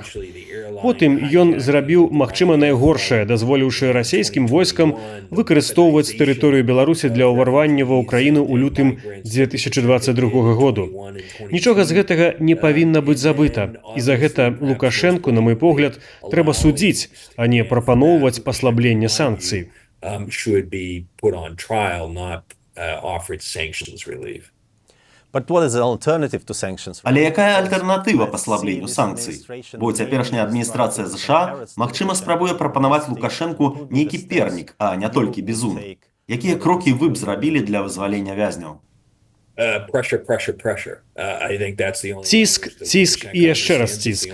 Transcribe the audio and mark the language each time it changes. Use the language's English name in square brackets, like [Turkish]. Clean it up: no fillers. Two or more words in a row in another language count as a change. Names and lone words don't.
[Belarusian] Потым ён зрабіў, магчыма, найгоршае, дазволіўшы расійскім войскам выкарыстоўваць тэрыторыю Беларусі для ўварвання ва Ўкраіну ў лютым 2022 году. Нічога з гэтага не павінна быць забыта. І за гэта Лукашэнку, на мой погляд, трэба судзіць, а не прапаноўваць паслабленне санкцый. [English] Should be put on trial, not offered sanctions relief. [Belarusian] Але якая альтэрнатыва паслабленню санкцый? Бо цяперашняя адміністрацыя ЗША, магчыма, спрабуе прапанаваць Лукашэнку нейкі пернік, а не толькі бізун. Якія крокі вы б зрабілі для вызвалення вязняў? Ціск і яшчэ раз ціск.